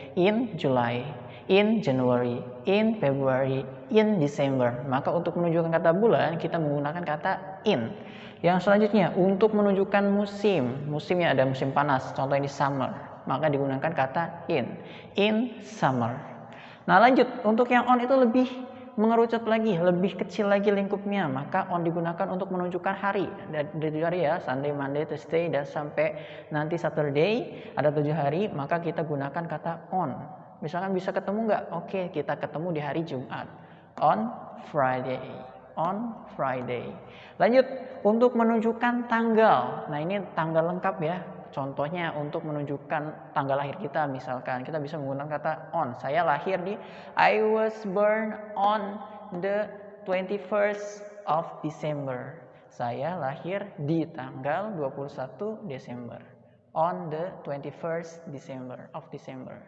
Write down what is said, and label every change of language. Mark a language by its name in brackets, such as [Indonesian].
[English] In July, in January, in February, in December. [Indonesian] Maka untuk menunjukkan kata bulan kita menggunakan kata in. Yang selanjutnya untuk menunjukkan musim. Musimnya ada musim panas, contoh ini summer. Maka digunakan kata in summer. Nah lanjut, untuk yang on itu lebih mengerucut lagi, lebih kecil lagi lingkupnya, maka on digunakan untuk menunjukkan hari. Dari 7 hari ya, Sunday, Monday, Tuesday, dan sampai nanti Saturday, ada 7 hari, maka kita gunakan kata on. Misalkan bisa ketemu nggak? Oke, kita ketemu di hari Jumat. [English] On Friday. On Friday. [Indonesian] Lanjut, untuk menunjukkan tanggal. Nah ini tanggal lengkap ya. Contohnya untuk menunjukkan tanggal lahir kita, misalkan kita bisa menggunakan kata on. Saya lahir di [English] I was born on the 21st of December. [Indonesian] Saya lahir di tanggal 21 Desember. [English] On the 21st December of December.